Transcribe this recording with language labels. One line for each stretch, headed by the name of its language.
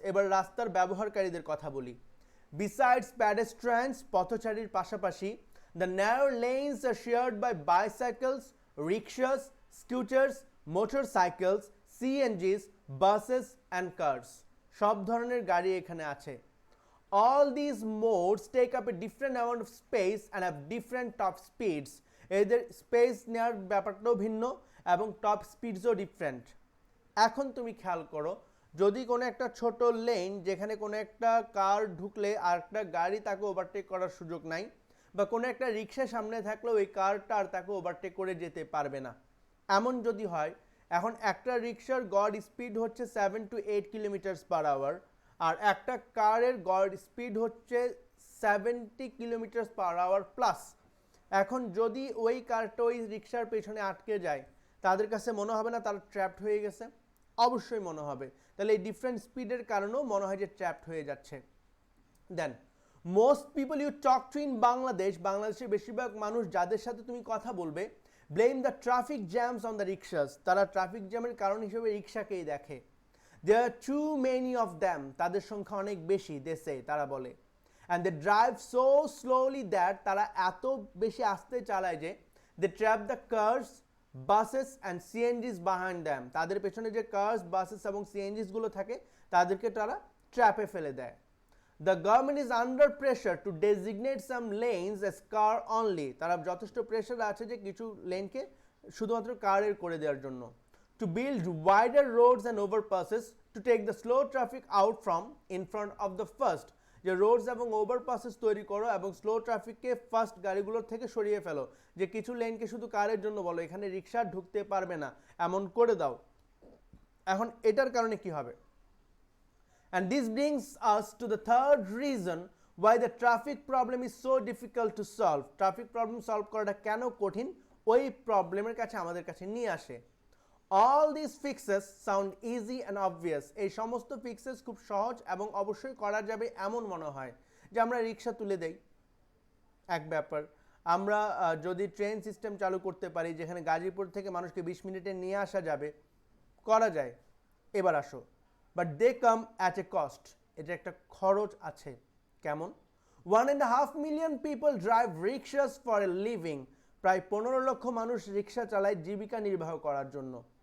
Bangla: এবার রাস্তার ব্যবহারকারীদের কথা বলি।
English: besides pedestrians,
Bangla: পথচারীর পাশাপাশি,
English: The narrow lanes are shared by bicycles, rickshaws, scooters, motorcycles, CNGs, buses and cars.
Bangla: সব ধরনের গাড়ি এখানে আছে।
English: All these modes take up a different amount of space and have different top speeds.
Bangla: এদের স্পেস নেওয়ার ব্যাপারটাও ভিন্ন এবং টপ স্পিডসও ডিফারেন্ট। এখন তুমি খেয়াল করো, যদি কোনো একটা ছোট লেন, যেখানে কোনো একটা কার ঢুকলে আর একটা গাড়ি তাকে ওভারটেক করার সুযোগ নাই, বা কোনো একটা রিক্সা সামনে থাকলে ওই কারটা আর তাকে ওভারটেক করে যেতে পারবে না, এমন যদি হয়, এখন একটা রিক্সার গড় স্পিড হচ্ছে 7 to 8 কিলোমিটার পার আওয়ার, আর একটা কারের গড় স্পিড হচ্ছে 70 কিলোমিটার পার আওয়ার প্লাস। এখন যদি ওই কারটা ওই রিক্সার পেছনে আটকে যায়, তাদের কাছে মনে হবে না তারা ট্র্যাপড হয়ে গেছে? অবশ্যই মনে হবে। তাহলে এই ডিফারেন্ট স্পিডের কারণেও মনে হয় যে ট্র্যাপড হয়ে যাচ্ছে।
English: then most people you talk to in Bangladesh,
Bangla: বাংলাদেশের বেশিরভাগ মানুষ যাদের সাথে তুমি কথা বলবে,
English: Blame the traffic jams on the rickshaws.
Bangla: তারা ট্রাফিক জ্যামের কারণ হিসেবে রিক্সাকেই দেখে।
English: There are too many of them,
Bangla: তাদের সংখ্যা অনেক বেশি,
English: they say,
Bangla: তারা বলে।
English: And they drive so slowly that
Bangla: তারা এত বেশি আস্তে চালায় যে
English: they trap the cars, buses and CNGs behind them।
Bangla: তাদের পেছনে যে কার্স, বাসেস এবং সিএনজিস গুলো থাকে, তাদেরকে তারা ট্র্যাপে ফেলে দেয়।
English: The government is under pressure to designate some lanes as car only।
Bangla: তারা যথেষ্ট প্রেশার আছে যে কিছু লেনকে শুধুমাত্র কারের করে দেওয়ার জন্য।
English: To build wider roads and overpasses to take the slow traffic out from in front of the first।
Bangla: যে রোডস এবং ওভারপাসেস তৈরি করো এবং স্লো ট্রাফিককে ফাস্ট গাড়িগুলোর থেকে সরিয়ে ফেলো, যে কিছু লেনকে শুধু কারের জন্য বলো, এখানে রিক্সা ঢুকতে পারবে না, এমন করে দাও। এখন এটার কারণে কি হবে?
English: And this brings us to the third reason why the traffic problem is so difficult to solve. Traffic problem solve
Bangla: করাটা কেন কঠিন, ওই প্রবলেমের কাছে আমাদের কাছে নিয়ে আসে।
English: All these fixes sound easy and obvious.
Bangla: এই সমস্ত ফিক্সেস খুব সহজ এবং অবশ্যই করা যাবে এমন মনে হয়, যে আমরা রিক্সা তুলে দেই এক ব্যাপার, আমরা যদি ট্রেন সিস্টেম চালু করতে পারি যেখানে গাজীপুর থেকে মানুষকে 20 মিনিটে নিয়ে আসা যাবে, করা যায়। এবার আসো,
English: but they come at a cost,
Bangla: এটা একটা খরচ আছে। কেমন?
English: 1.5 million people drive rickshaws for a living.
Bangla: প্রায় 15 লক্ষ মানুষ রিক্সা চালায় জীবিকা নির্বাহ করার জন্য।